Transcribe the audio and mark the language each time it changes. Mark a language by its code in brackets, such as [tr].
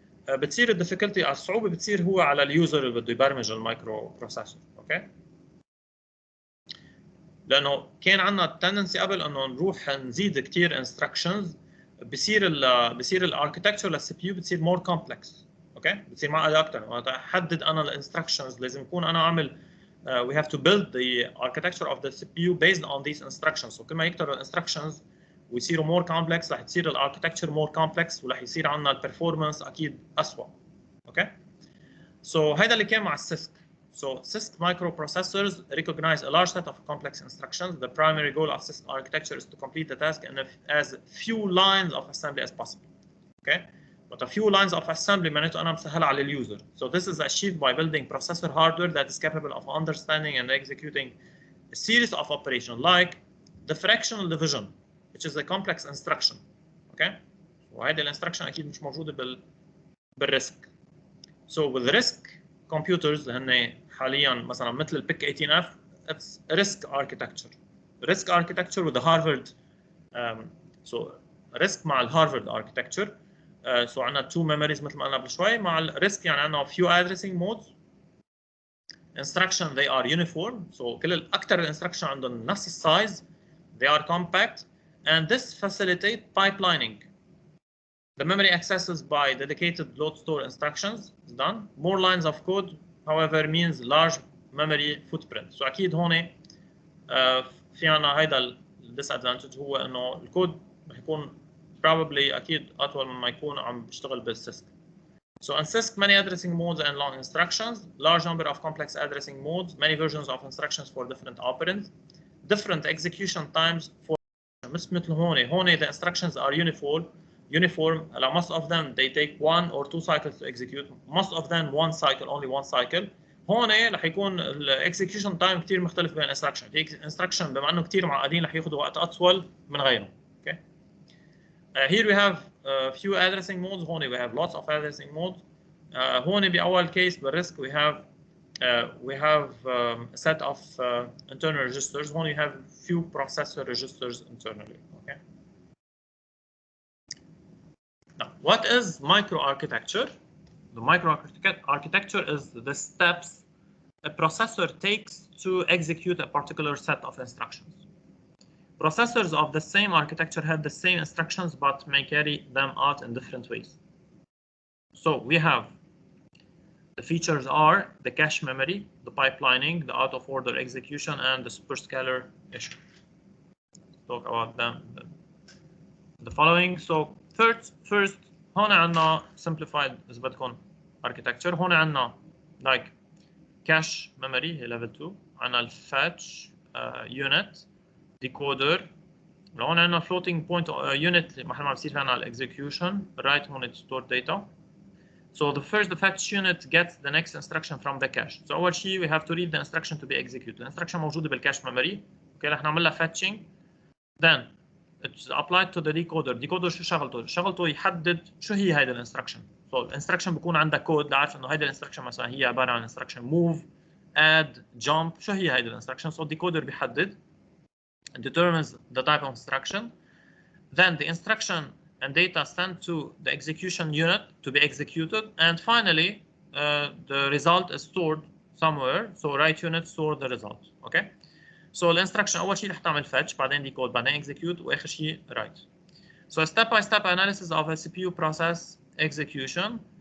[ar] بتصير الديفيكولتي الصعوبه بتصير هو على اليوزر اللي بده يبرمج المايكرو بروسيسور. اوكي، لانه كان عندنا التندنسي قبل انه نروح نزيد كثير انستراكشنز، بصير الاركتكتشر للسي بي يو بتصير مور كومبلكس. اوكي بتصير معقده اكثر. وقت احدد انا الانستركشنز لازم يكون انا عامل [en] we have to build the architecture of the CPU based on these instructions. [ar] So كل ما يكتر الانستركشنز ويصيروا [en] more complex [ar] رح تصير الاركتكتشر more complex ورح يصير عندنا البرفورمانس اكيد اسوء. اوكي So هذا اللي كان مع السيسك. [en] So CISC microprocessors recognize a large set of complex instructions. The primary goal of CISC architecture is to complete the task in as few lines of assembly as possible. Okay, but a few lines of assembly [ar] معناته أنا مسهل على اليوزر. [en] So this is achieved by building processor hardware that is capable of understanding and executing a series of operations like the fractional division, which is a complex instruction. [ar] Okay, وهذه الانستركشن أكيد مش موجودة بالريسك. [en] So with RISC computers [ar] هن حاليا مثلا مثل البيك [en] 18F it's RISC architecture. RISC architecture with the Harvard so RISC مع الهارفارد architecture. [ar] So عندنا [en] two memories [ar] مثل ما قلنا قبل شوي. مع الRISC يعني عندنا [en] few addressing modes. Instruction they are uniform. [ar] So كل الأكثر الانستركشن عندهم نفس السايز. [en] They are compact and this facilitate pipelining. The memory accesses by dedicated load store instructions is done. More lines of code, however, means large memory footprint. [ar] So أكيد هون في عنا هيدا disadvantage هو إنه الكود رح يكون [en] probably [ar] أكيد أطول مما يكون عم بيشتغل بالسيسك. [en] So in CISC, many addressing modes and long instructions, large number of complex addressing modes, many versions of instructions for different operands, different execution times for [ar] مش مثل هون [en] the instructions are uniform. Most of them they take 1 or 2 cycles to execute. Most of them one cycle, only one cycle. [ar] هون رح يكون الاكسكيوشن تايم كثير مختلف بين الانستركشن. في انستركشن بما انه كثير معقدين رح ياخذوا وقت اطول من غيرهم. [en] Okay. Here we have a few addressing modes. هون we have lots of addressing modes. [ar] هون بأول [en] case بالريسك we have a set of internal registers. هون you have few processor registers internally. Okay. Now, what is microarchitecture? The microarchitecture is the steps a processor takes to execute a particular set of instructions. Processors of the same architecture have the same instructions but may carry them out in different ways. So we have the features are the cache memory, the pipelining, the out-of-order execution, and the superscalar issue. Talk about them. The following. [ar] So first هون عندنا [en] simplified [ar] إذا بدكم architecture. هون عندنا [en] like cache memory هي level 2. عندنا fetch unit decoder. هون عندنا floating point unit [ar] محل ما بصير عندنا [en] execution. Right هون store data. So the fetch unit gets the next instruction from the cache. So [ar] أول شيء [en] we have to read the instruction to be executed. [ar] الانستركشن موجودة بالcache memory. اوكي رح نعمل لها fetching. [en] Then it's applied to the decoder. [ar] Decoder شو شغلته؟ شغلته يحدد شو هي هيدا الانستركشن. So الانستركشن بيكون عندها كود لعارف انه هيدا الانستركشن مثلا هي عباره عن انستركشن move, add, jump. شو هي هيدا الانستركشن؟ [en] So decoder [ar] بيحدد [en] determines the type of instruction. Then the instruction and data sent to the execution unit to be executed, and finally the result is stored somewhere. So write unit store the result. Okay. [ar] So الانستركشن اول شيء رح تعمل fetch بعدين decode بعدين execute واخر شيء write. [en] So a step-by-step analysis of a CPU process execution.